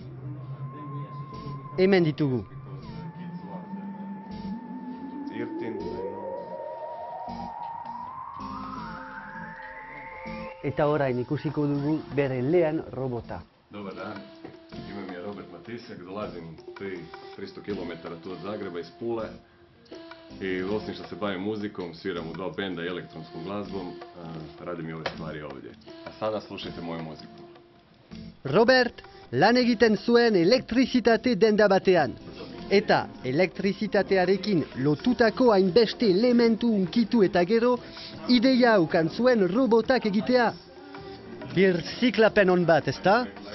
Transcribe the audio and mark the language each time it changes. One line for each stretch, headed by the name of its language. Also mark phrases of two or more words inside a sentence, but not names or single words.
Basque: Hemen ditugu. Eta orain ikusiko dugu bere lehen robota.
Croatian: Dobar dan, ime mi je Robert Matisjak, dolazim 300 km tu od Zagreba iz Pule i osim što se bavim muzikom, sviram u 2 benda i elektronskom glazbom, radim i ove stvari ovdje. A sada slušajte moju muziku.
Basque: Robert lan egiten zuen elektrizitate denda batean. Eta elektrizitatearekin lotutako hainbeste elementu unkitu eta gero, ideia ukan zuen robotak egitea. Birziklapen on bat, ezta?